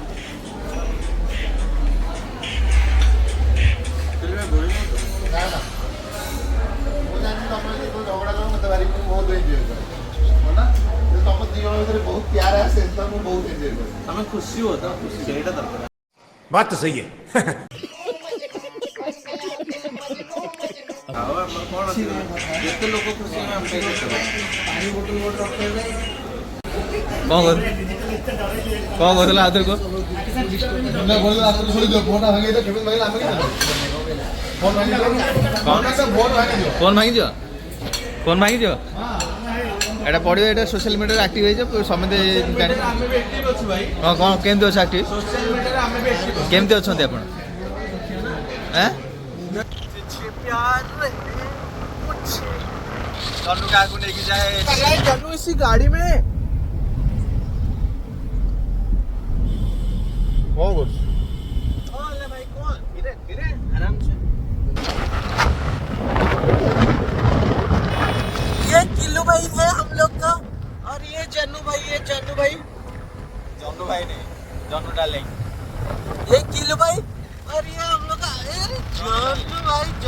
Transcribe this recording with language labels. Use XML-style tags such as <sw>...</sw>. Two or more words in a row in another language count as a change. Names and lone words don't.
<or>ନା ନା ମୁଁ ଜାଣିଛି ତମେ ଯେତେବେଳେ ଝଗଡ଼ା କର ମୋତେ ଭାରି ମୁଁ ବହୁତ ଏନ୍ଜୟ କରେ ହଁ ନା ଯଦି ତମ ଦି ଜଣ ଭିତରେ ବହୁତ ପ୍ୟାର ଆସେ ତ ମୁଁ ବହୁତ ଏନ୍ଜୟ କରେ ତମେ ଖୁସି ହୁଅ ତ ଖୁସି ସେଇଟା ଦରକାର</or> <hi>बात तो सही है</hi> <or>ଆଉ ଆମର କଣ ଅଛି ଯେତେ ଲୋକ ଖୁସି ହେବେ ଆମେ ପାଇ କେତେ ପାଣି ବୋତଲ ଗୋଟେ ରଖିଦେଲେ କଣ କରୁଥିଲା ଆଉଥରେ କୁହ ଫୋନ୍ ଭାଙ୍ଗିଯିବ ଏଇଟା ପଡ଼ିବ ଏଇଟା ସୋସିଆଲ ମିଡ଼ିଆରେ ଆକ୍ଟିଭ୍ ହେଇଯିବ ସମସ୍ତେ ଜାଣି ଆମେ ବି ଆକ୍ଟିଭ୍ ଅଛୁ ଭାଇ ହଁ କ'ଣ କେମିତି ଅଛି ଆକ୍ଟିଭ୍ ସୋସିଆଲ ମିଡ଼ିଆରେ ଆମେ ବି ଆକ୍ଟିଭ୍ ଅଛୁ କେମିତି ଅଛନ୍ତି ଆପଣ ଜନ୍ନୁ କାହାକୁ ନେଇକି ଯାଏ</or> <hi>जन्नू इसी गाड़ी में</hi> <or>କ'ଣ କରୁଛୁ</or> <hi>भाई कौन धीरे धीरे आराम से ये किल्लू भाई है हम लोग का और ये जन्नू भाई</hi> <or>ଜନ୍ନୁ ଭାଇ ନେଇ ଜନ୍ନୁ ଡାର୍ଲିଂ</or> <hi>ये किल्लू भाई और ये हम लोग का अरे जन्नू भाई</hi>